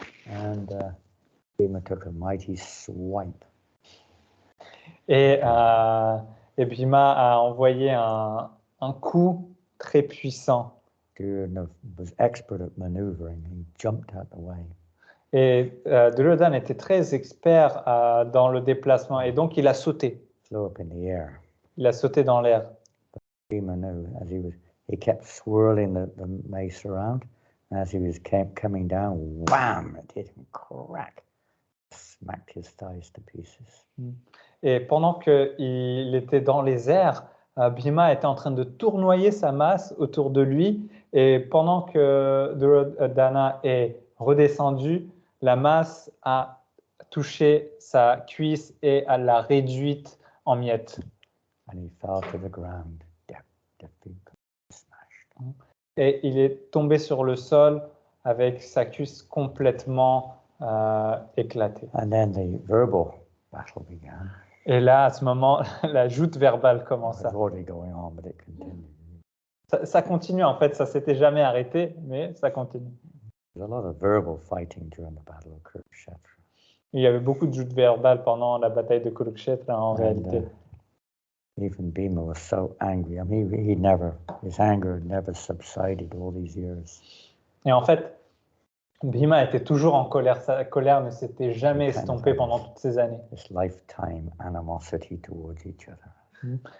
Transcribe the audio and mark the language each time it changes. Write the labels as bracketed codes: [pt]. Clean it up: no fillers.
[en] And Bhima took a mighty swipe. [fr] Et Bhima a envoyé un coup très puissant. [en] Duryodhana was expert at maneuvering. He jumped out the way. [fr] Et Duryodhana était très expert dans le déplacement et donc il a sauté. [en] Flew up in the air. [fr] Il a sauté dans l'air. [en] Bhima knew as he kept swirling the mace around, and as he was coming down, wham! It hit him, crack, smacked his thighs to pieces. [fr] Et pendant qu'il était dans les airs, Bhima était en train de tournoyer sa masse autour de lui et pendant que Duryodhana est redescendu, la masse a touché sa cuisse et elle l'a réduite en miettes. [en] And he fell to the ground, defeated, smashed. [fr] Et il est tombé sur le sol avec sa cuisse complètement éclatée. [en] And then the verbal battle began. [fr] Et là, à ce moment, la joute verbale [en] It [fr] commença. [en] was already going on, but it continued. [fr] Ça continue en fait, ça s'était jamais arrêté, mais ça continue. [en] There's a lot of verbal fighting during the Battle of Kurukshetra. [fr] Il y avait beaucoup de joutes verbales pendant la bataille de Kurukshetra en réalité. [en] Even Bhima was so angry. I mean, his anger never subsided all these years. [fr] Et en fait, Bhima était toujours en colère. Sa colère ne s'était jamais estompée pendant toutes ces années. [en] This lifetime animosity towards each other.